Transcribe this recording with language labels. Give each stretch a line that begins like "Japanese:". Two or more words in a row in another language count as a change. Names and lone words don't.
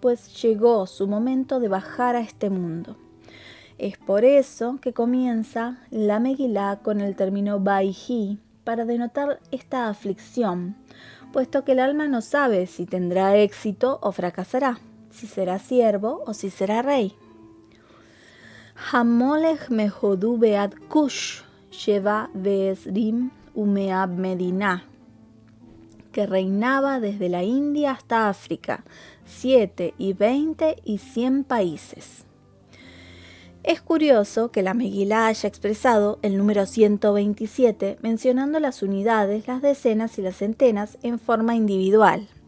Spanish: pues llegó su momento de bajar a este mundo. Es por eso que comienza la Megilá con el término Vaihi, para denotar esta aflicción, puesto que el alma no sabe si tendrá éxito o fracasará, si será siervo o si será rey.
Hebrew: המולך מהודו ועד כוש שבע ועשרים ומאה מדינה,
Spanish: que reinaba desde la India hasta África, 7 y 20 y 100 países. Es curioso que la Megilá haya expresado el número 127 mencionando las unidades, las decenas y las centenas en forma individual.